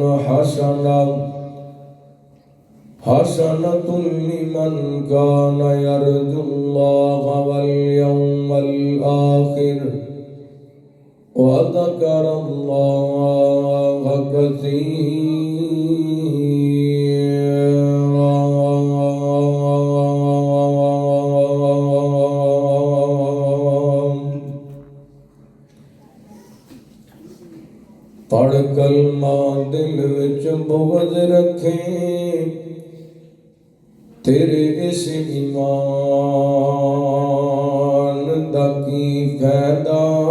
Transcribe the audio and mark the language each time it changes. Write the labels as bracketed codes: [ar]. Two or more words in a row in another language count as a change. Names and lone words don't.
[ar] حسنة لمن كان يرجو الله واليوم الآخر وذكر الله كثيرا. [pa] ਪੜ੍ਹ ਕਲਮਾ ਦਿਲ ਵਿੱਚ ਬੁਗ਼ਜ਼ ਰੱਖੇ ਤੇਰੇ ਇਸ ਈਮਾਨ ਦਾ ਕੀ ਫ਼ਾਇਦਾ।